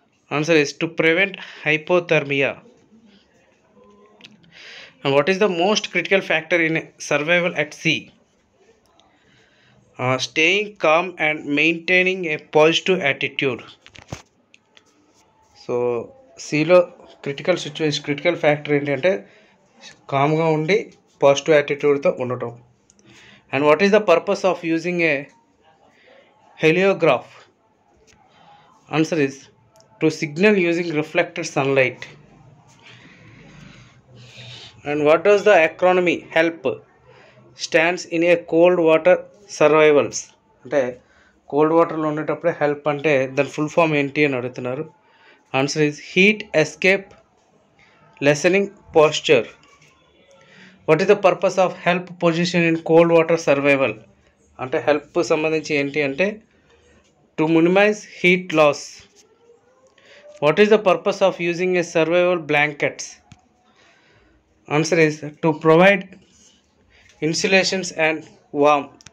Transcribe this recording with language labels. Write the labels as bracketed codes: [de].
[en] Answer is to prevent hypothermia. And what is the most critical factor in survival at sea? Staying calm and maintaining a positive attitude. [te] So సీలో critical factor ఏంటంటే కామ్గా ఉండి positive యాటిట్యూడ్తో ఉండటం. [en] And what is the purpose of using a heliograph? Answer is to signal using reflected sunlight. And what does the economy help stands in a cold water survivals? [te] అంటే cold వాటర్లో ఉండేటప్పుడే help అంటే దాని full form ఏంటి అని అడుగుతున్నారు. [en] Answer is heat escape lessening posture. What is the purpose of help position in cold water survival? [te] అంటే help సంబంధించి ఏంటి అంటే [en] To minimize heat loss. What is the purpose of using a survival blankets? Answer is to provide insulations and warm.